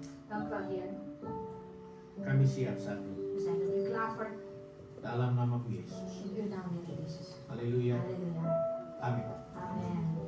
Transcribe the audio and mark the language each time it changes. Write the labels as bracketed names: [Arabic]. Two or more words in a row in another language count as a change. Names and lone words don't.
[Dutch] Dank u wel, Heer. [Indonesian] Kami siap saat ini. [Dutch] We zijn er nu klaar voor. [Indonesian] Dalam nama Yesus. [Dutch] In uw naam, Heer Jezus. [Indonesian] Haleluya. [Dutch] Halleluja. [Indonesian] Amin. [Dutch] Amen.